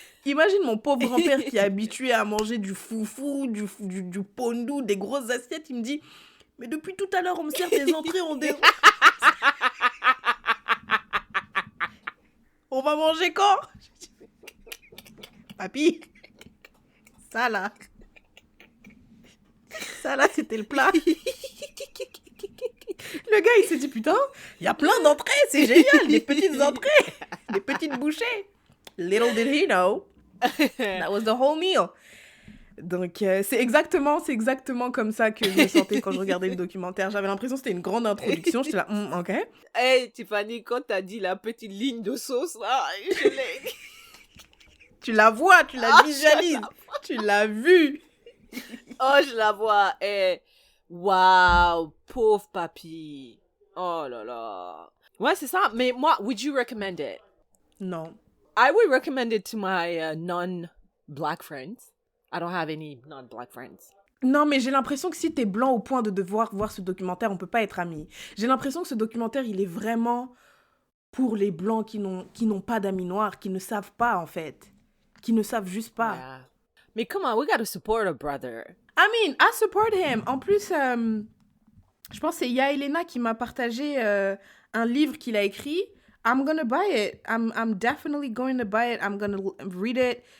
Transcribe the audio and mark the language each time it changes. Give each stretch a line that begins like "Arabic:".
French: Imagine mon pauvre grand-père qui est habitué à manger du foufou, du pondou, des grosses assiettes, il me dit, mais depuis tout à l'heure, on me sert des entrées, on va manger quand? Papy, ça là, c'était le plat. Le gars, il s'est dit, putain, il y a plein d'entrées, c'est génial, des petites entrées, des petites bouchées.
English: Little did he know, that was the whole meal.
French: Donc, c'est exactement comme ça que je me sentais quand je regardais le documentaire. J'avais l'impression que c'était une grande introduction. J'étais là, ok. Hey, Tiffany, quand t'as dit la petite ligne de sauce, là, je l'ai... Tu la vois, tu la visualises, tu l'as vue. Oh, je la vois. Eh, waouh, pauvre papy. Oh là là. Ouais, c'est ça. Mais moi,
English: would you recommend it?
French: Non.
English: I would recommend it to my non-black friends. I don't have any non-black friends.
French: Non, mais j'ai l'impression que si t'es blanc au point de devoir voir ce documentaire, on peut pas être amis. J'ai l'impression que ce documentaire, il est vraiment pour les blancs qui n'ont pas d'amis noirs, qui ne savent pas, en fait. Qui ne savent juste pas.
English: Yeah.
French: Mais
English: come on, we gotta support a brother. I mean, I support him.
French: En plus, je pense que c'est Yaelena qui m'a partagé un livre qu'il a écrit.
English: I'm gonna buy it. I'm definitely going to buy it. I'm gonna read it.